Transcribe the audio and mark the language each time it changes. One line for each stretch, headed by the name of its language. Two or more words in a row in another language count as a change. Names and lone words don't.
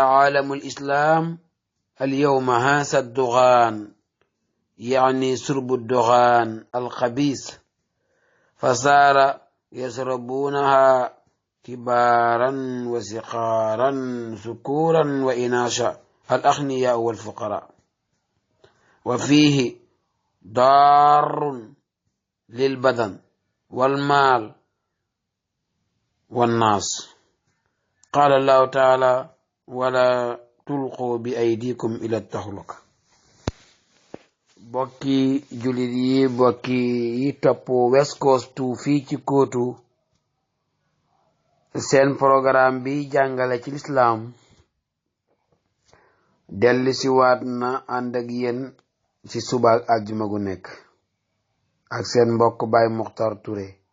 Arabic: عالم الإسلام اليوم هذا الدخان، يعني شرب الدخان الخبيث، فصار يشربونها كبارا وصغارا ذكورا وإناثا الأغنياء والفقراء، وفيه ضار للبدن والمال والناس. قال الله تعالى: ولا تلقوا بأيديكم إلى التهلكة.
Wolof: bokki jullit yi, bokki yi topp West Coast fii ci kóotu seen programme bi jàngale ci lislaam dellu si waat na ànd ak yéen ci suba ak àjjuma gu nekk ak seen mbokk Baye Mokhtar Touré.